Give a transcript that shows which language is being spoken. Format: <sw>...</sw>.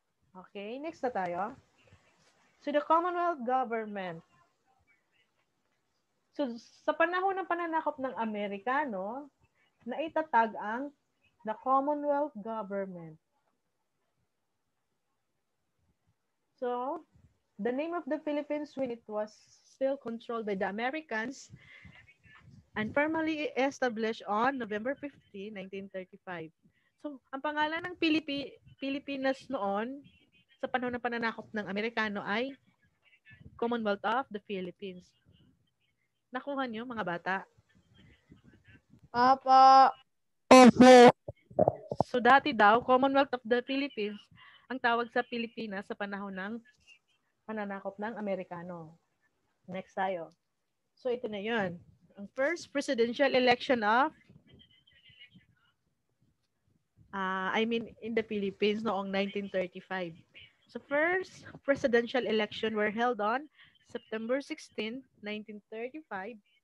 <en>Okay, next</en> <tl>na tayo.</tl> <en>So the Commonwealth Government.</en> <tl>So sa panahon ng pananakop ng Amerikano, naitatag ang the Commonwealth Government.</tl> <en>So, the name of the Philippines when it was still controlled by the Americans and formally established on November 15, 1935.</en> <tl>So, ang pangalan ng Pilipinas noon sa panahon ng pananakop ng Amerikano ay Commonwealth of the Philippines. Nakuha niyo, mga bata? Opo. So dati daw, Commonwealth of the Philippines ang tawag sa Pilipinas sa panahon ng pananakop ng Amerikano. Next tayo. So ito na yun.</tl> <en>Ang first presidential election of in the Philippines noong 1935. So first presidential election were held on September 16, 1935.</en>